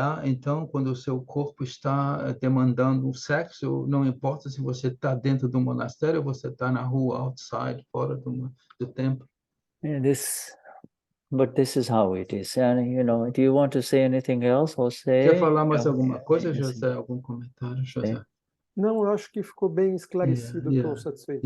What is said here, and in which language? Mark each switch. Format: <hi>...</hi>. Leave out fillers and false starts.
<pt>Então, quando o seu corpo está demandando sexo, não importa se você está dentro do monastério ou você está na rua, outside, fora do templo.</pt> <en>But this is how it is. And, do you want to say anything else, José?</en> <pt>Quer falar mais alguma coisa, José? Algum comentário, José? Não, eu acho que ficou bem esclarecido, estou satisfeito.</pt>